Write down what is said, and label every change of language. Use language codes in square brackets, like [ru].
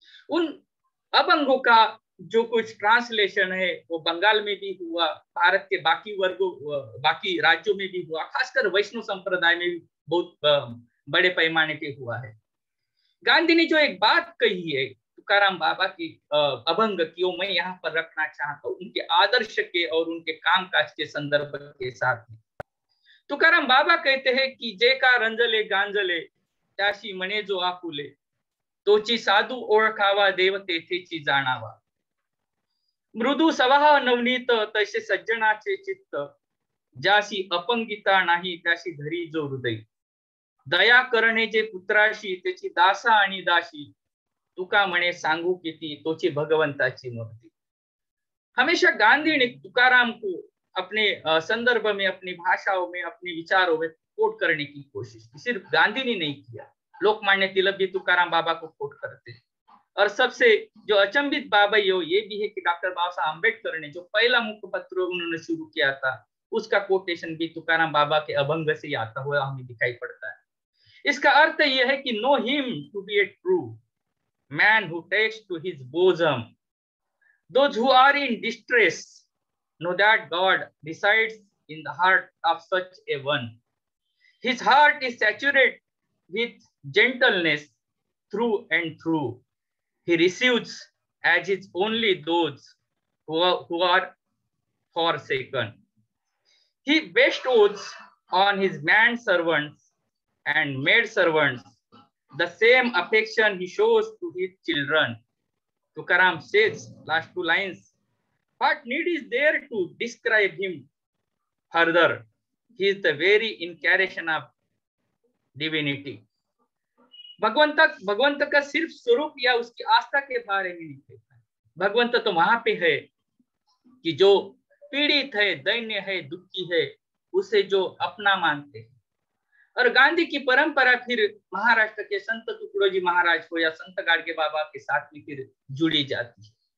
[hi] उन अभंगों का जो कुछ ट्रांसलेशन है वो बंगाल में भी हुआ, भारत के बाकी वर्गों, बाकी राज्यों में भी हुआ, खासकर वैष्णव संप्रदाय में भी बहुत बड़े पैमाने पे हुआ है। गांधी ने जो एक बात कही है तुकाराम बाबा की अभंग की, वो मैं यहाँ पर रखना चाहता हूँ उनके आदर्श के और उनके कामकाज के संदर्भ के साथ में। तुकाराम बाबा कहते हैं कि [mr] जे का रंजले गांजले त्याशी म्हणे जो आपुले, तोची साधू ओळखावा देव तेथेची जाणावा। मृदू स्वभाव नवनीत तसे सज्जनाचे चित्त, ज्याशी अपंगिता नाही त्याशी धरी जो हृदय। दया करणे जे पुत्राशी त्याची दासा आणि दाशी, तुका म्हणे सांगू किती तोची भगवंताची मूर्ति। [hi] हमेशा गांधी ने तुकाराम को अपने संदर्भ में, अपनी भाषाओं में, अपने विचारों में कोट करने की कोशिश की। सिर्फ गांधी ने नहीं किया, लोकमान्य तिलक भी तुकाराम बाबा को कोट करते हैं। और सबसे जो अचंभित बाबा ये भी है कि डॉक्टर बाबा साहब अम्बेडकर ने जो पहला मुखपत्र उन्होंने शुरू किया था, उसका कोटेशन भी तुकाराम बाबा के अभंग से आता हुआ हमें दिखाई पड़ता है। इसका अर्थ यह है कि [en] Know him to be a true man who takes to his bosom those who are in distress, know that God resides in the heart of such a one. His heart is saturated with gentleness through and through. He receives as his only those who are forsaken. He bestows on his man servants and maid servants the same affection he shows to his children. Tukaram says, last 2 lines, what need is there to describe him further? He is the very incarnation of divinity. [hi] भगवंत का सिर्फ स्वरूप या उसकी आस्था के बारे में नहीं कहता है। भगवंत तो वहां पे है कि जो पीड़ित है, दैन्य है, दुखी है, उसे जो अपना मानते हैं। और गांधी की परंपरा फिर महाराष्ट्र के संत तुकडोजी महाराज को या संत गाडगे बाबा के साथ में फिर जुड़ी जाती है।